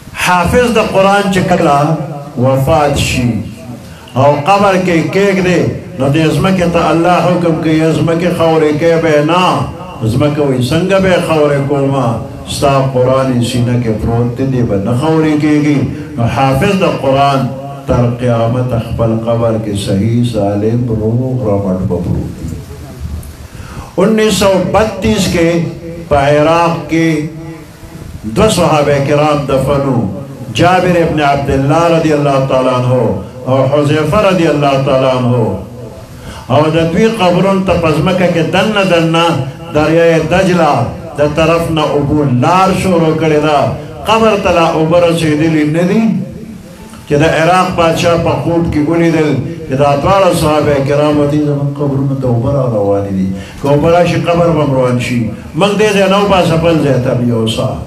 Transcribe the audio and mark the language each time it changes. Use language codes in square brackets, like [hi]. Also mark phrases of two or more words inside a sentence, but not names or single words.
[ps] حافظ د قرآن چې کله وفات شي او قبر کې کېږدي نو دې ځمکې ته الله حکم کوي ځمکې خاورې کې به نه ځمکه وایي څنګه به خاورې کومه ستا قرآن سینه کې پروت دی به نه خاورې کېږي نو حافظ د قرآن تر قیامت خپل قبر کې صحیح سالم روغ رمټ به پروت دی 1932 کې په عراق کې 2 صحابه کرام دفنو جابر ابن عبدالله [ar] رضی اللہ تعالیٰ عنہ [ps] او حذیفہ [ar] رضی اللہ تعالیٰ [ps] عنہ او د دوی قبرون ته په ځمکه کې دننه دننه دریای دجله د طرف نه اوبو لار شروع کړې ده قبر ته لا اوبه رسېدلي نه دي چې د عراق بادشاه په خوب کې ولیدل چې دا دواړه صحابه کرامو دي زموږ قبرونو ته اوبه را روانې دي که اوبه راشي قبر به هم روان شي موږ دې ځای نه وباسه بل ځای ته یوسه